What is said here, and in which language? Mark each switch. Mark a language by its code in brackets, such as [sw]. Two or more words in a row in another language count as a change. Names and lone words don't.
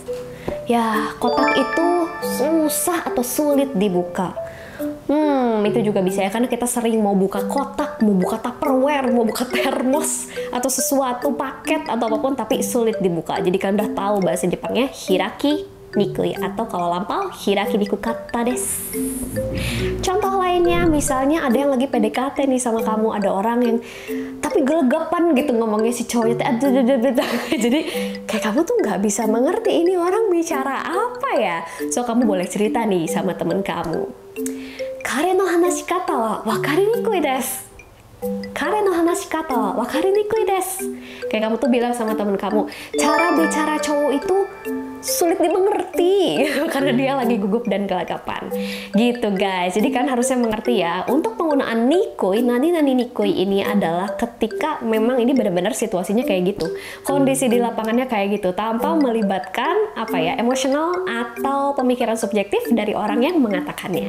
[id] Ya, kotak itu susah atau sulit dibuka. Itu juga bisa ya, karena kita sering mau buka kotak, mau buka Tupperware, mau buka termos, atau sesuatu paket atau apapun, tapi sulit dibuka. Jadi kalian udah tahu bahasa Jepangnya [ja] 開きにくい, [id] atau kalau lampau [ja] 開きにくかったです. [id] Contoh lainnya, misalnya ada yang lagi PDKT nih sama kamu, ada orang yang tapi gelegapan gitu ngomongnya si cowoknya, jadi kayak kamu tuh nggak bisa mengerti ini orang bicara apa ya. So kamu boleh cerita nih sama temen kamu. [ja] 彼の話し方は分かりにくいです. 彼の話し方は分かりにくいです. [id] Kayak kamu tuh bilang sama temen kamu, cara bicara cowok itu sulit dimengerti karena dia lagi gugup dan gelagapan gitu guys. Jadi kan harusnya mengerti ya, untuk penggunaan nikui, [ja] 何にくい [id] ini adalah ketika memang ini benar-benar situasinya kayak gitu, kondisi di lapangannya kayak gitu, tanpa melibatkan apa ya, emosional atau pemikiran subjektif dari orang yang mengatakannya.